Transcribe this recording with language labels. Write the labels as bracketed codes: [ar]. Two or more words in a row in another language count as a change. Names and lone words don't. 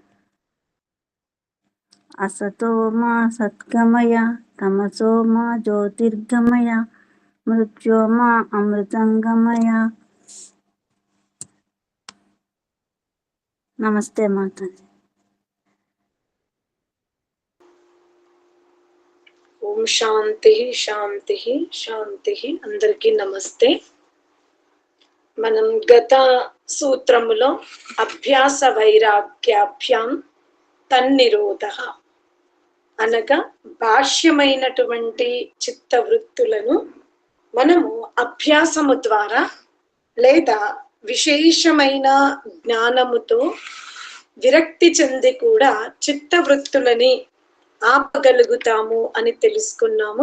[sa] असतो मा सद्गमय तमसो मा ज्योतिर्गमय मृत्योर्मा अमृतंगमय। [hi] नमस्ते माताजी। [sa] ఓం శాంతి శాంతి శాంతి. [te] అందరికీ నమస్తే. మనం గత సూత్రములో [sa] అభ్యాస వైరాగ్యాభ్యాం తన్నిరోధ [te] అనగా బాహ్యమైనటువంటి చిత్తవృత్తులను మనము అభ్యాసము ద్వారా లేదా విశేషమైన జ్ఞానముతో విరక్తి చెంది కూడా చిత్తవృత్తులని ఆపగలుగుతాము అని తెలుసుకున్నాము.